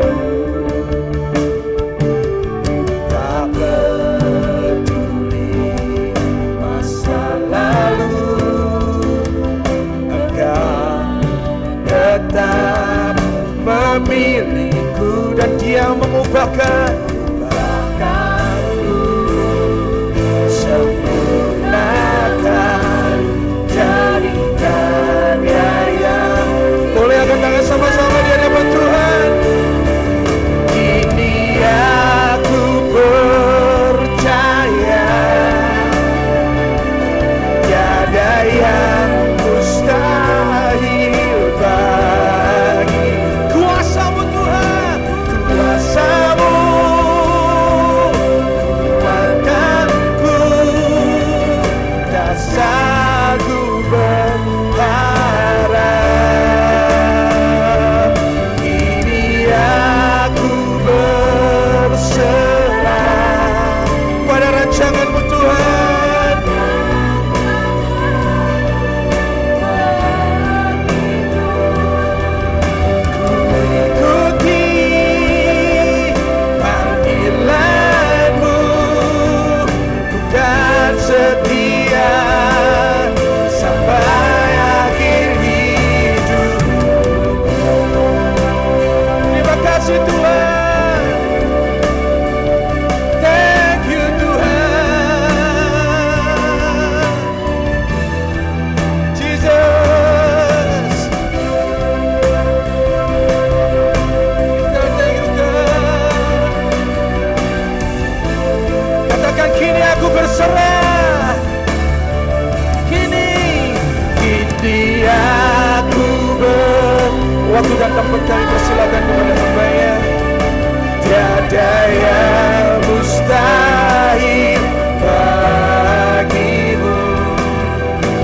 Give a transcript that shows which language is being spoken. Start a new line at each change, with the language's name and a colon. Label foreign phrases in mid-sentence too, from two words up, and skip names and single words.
Indonesian: Tak peduli masa lalu, Engkau tetap memilihku, dan Dia mengubahkan sempurnakan, jadikan yang boleh angkat tangan sama-sama di hadapan Tuhan. Kini aku percaya tiada yang mustahil bagi kuasa-Mu Tuhan, kuasa-Mu kuatkanku, dasarku berharap. Kini aku berserah pada rancangan-Mu Tuhan. Ikuti panggilan-Mu dan setia sampai akhir hidup. Terima kasih Tuhan.
English: Thank you Tuhan.
Indonesian: Jesus.
English: Thank you God.
Indonesian: Katakan, kini aku berserah. Kini aku waktu dan tempat kami persilakan kepada hamba-Nya. Tiada yang mustahil bagimu.